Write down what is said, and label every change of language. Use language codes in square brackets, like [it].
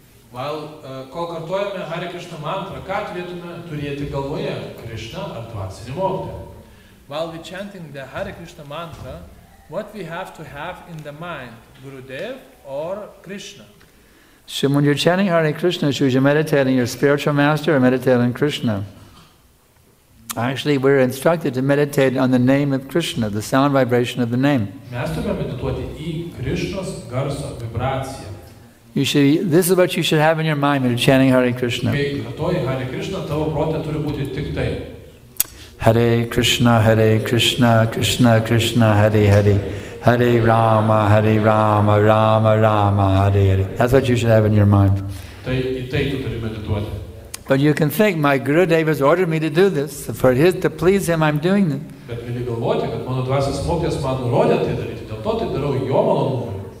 [lt] Kol kartuojame Hare Krishna mantrą, ką turėtume turėti galvoje? Krishna ar dvasinį mokytoją? [en] While we're chanting the Hare Krishna mantra, what we have to have in the mind, Gurudev or Krishna? So when you're chanting Hare Krishna, should you meditate on your spiritual master or meditate on Krishna? Actually, we're instructed to meditate on the name of Krishna, the sound vibration of the name. [lt] Mes turime medituoti į Krishnos garso vibraciją. [en] This is what you should have in your mind when you're chanting Hare Krishna. [lt] Kai kartuoji Hare Krishna, tavo prote turi būti tik tai. [sa] Hare Krishna, Krishna Krishna, Hare Hare. Hare Rama, Rama Rama, Hare Hare. [en] That's what you should have in your mind. [lt] Tai į tai tu turi medituoti. [en] But you can think, my Gurudev has ordered me to do this. To please him, I'm doing it. [lt] Bet gali galvoti, kad mano dvasios mokytojas man nurodė tai daryti, dėl to tai darau jo malonumui.